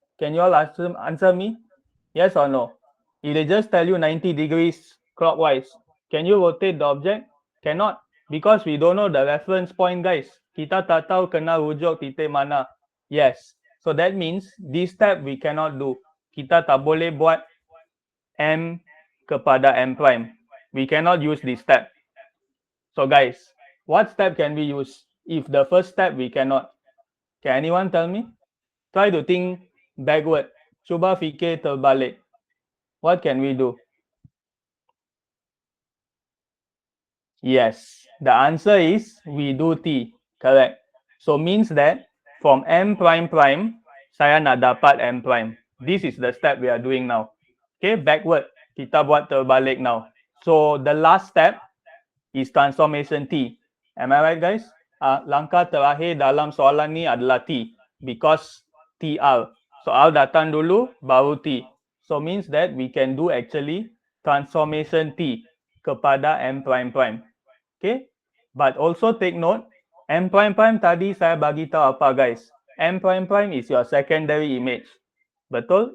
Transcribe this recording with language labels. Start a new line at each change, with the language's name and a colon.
English: Can you all answer me? Yes or no? If they just tell you 90 degrees clockwise, can you rotate the object? Cannot, because we don't know the reference point, guys.
Malay: Kita tak tahu kena rujuk titik mana.
English: Yes. So that means this step we cannot do.
Malay: Kita tak boleh buat M kepada M prime.
English: We cannot use this step. So guys, what step can we use if the first step we cannot? Can anyone tell me? Try to think backward.
Malay: Cuba fikir terbalik.
English: What can we do? Yes, the answer is we do T. Correct. So means that from M prime prime,
Malay: saya nak dapat
English: M prime. This is the step we are doing now. Okay, backward.
Malay: Kita buat terbalik
English: now. So the last step is transformation T. Am I right guys?
Malay: Langkah terakhir dalam soalan ni adalah T.
English: Because
Malay: TR. So R datang dulu, baru T.
English: So means that we can do actually transformation T
Malay: kepada
English: M prime prime. Okay, but also take note, M prime prime
Malay: tadi saya bagi tahu apa
English: guys? M prime prime is your secondary image.
Malay: Betul?